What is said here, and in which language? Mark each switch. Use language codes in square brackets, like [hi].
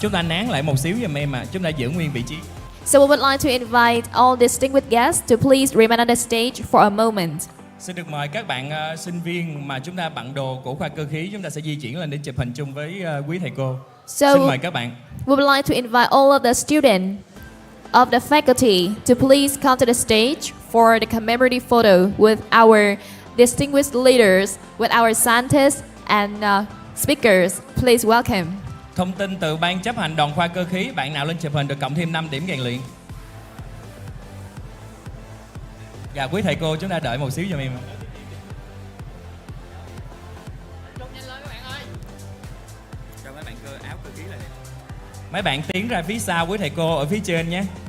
[vi] chúng ta nán lại một xíu giùm em chúng ta giữ nguyên vị trí. [en] So we would like to invite all distinguished guests to please remain on the stage for a moment. [vi] Xin được mời các bạn sinh viên mà chúng ta bận đồ của khoa cơ khí, chúng ta sẽ di chuyển lên để chụp hình chung với quý thầy cô. [en] So [vi] xin mời các bạn. [en] We would like to invite all of the students of the faculty to please come to the stage for the commemorative photo with our distinguished leaders, with our scientists and speakers. Please welcome. [vi] Thông tin từ ban chấp hành đoàn khoa cơ khí, bạn nào lên chụp hình được cộng thêm 5 điểm rèn luyện. Dạ, quý thầy cô chúng ta đợi một xíu giùm em. Cho mấy bạn áo cơ khí lại đây. Mấy bạn tiến ra phía sau quý thầy cô ở phía trên nhé.